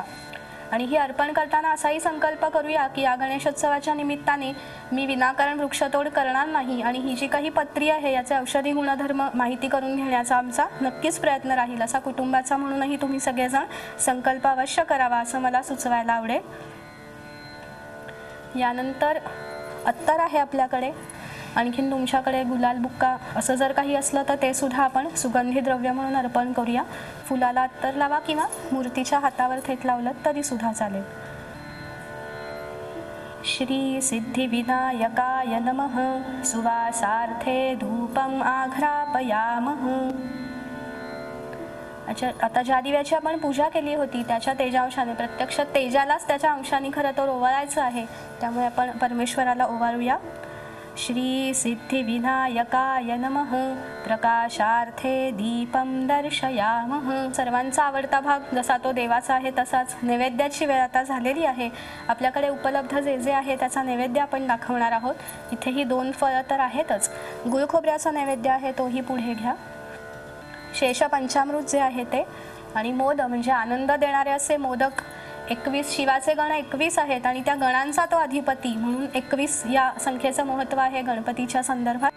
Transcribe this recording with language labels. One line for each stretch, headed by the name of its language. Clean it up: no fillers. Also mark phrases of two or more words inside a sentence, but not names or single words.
Marathi: आणि ही अर्पण करताना असाही संकल्प करूया की या गणेशोत्सवाच्या निमित्ताने मी विनाकारण वृक्षतोड करणार नाही आणि ही जी काही पत्री आहे याचे औषधी गुणधर्म माहिती करून घेण्याचा आमचा नक्कीच प्रयत्न राहील, असा कुटुंबाचा म्हणूनही तुम्ही सगळेजण संकल्प अवश्य करावा असं मला सुचवायला आवडेल। यानंतर अत्तर आहे आपल्याकडे, आणखीन तुमच्याकडे गुलाल बुक्का असं जर काही असलं तर ते सुद्धा आपण सुगंधी द्रव्य म्हणून अर्पण करूया। फुलाला अत्तर लावा किंवा मूर्तीच्या हातावर थेट लावलं तरी सुद्धा चालेल।
Sanskrit: श्री सिद्धिविनायकाय नमः सुवासार्थे धूपम आघ्रापयामः।
Marathi: अच्छा, आता ज्या दिव्याची आपण पूजा केली होती त्याच्या तेजांशाने, प्रत्यक्ष तेजालाच त्याच्या अंशाने खरं तर ओवाळायचं आहे, त्यामुळे आपण परमेश्वराला ओवाळूया।
Sanskrit: श्री सिद्धिविनायकाय नमः प्रकाशार्थे दीपं दर्शयामः।
Marathi: सर्वांचा आवडता भाग जसा तो देवाचा आहे तसाच नैवेद्याची वेळ आता झालेली आहे। आपल्याकडे उपलब्ध जे जे आहे त्याचा नैवेद्य आपण दाखवणार आहोत। इथेही 2 फळं तर आहेतच, गुळ खोबऱ्याचा नैवेद्य आहे तोही पुढे घ्या। शेष पंचामृत जे आहे ते आणि मोद म्हणजे आनंद देणारे असे मोदक 21, शिवाचे गण 21 आहेत आणि त्या गणांचा तो अधिपती म्हणून 21 या संख्येचं महत्त्व आहे गणपतीच्या संदर्भात।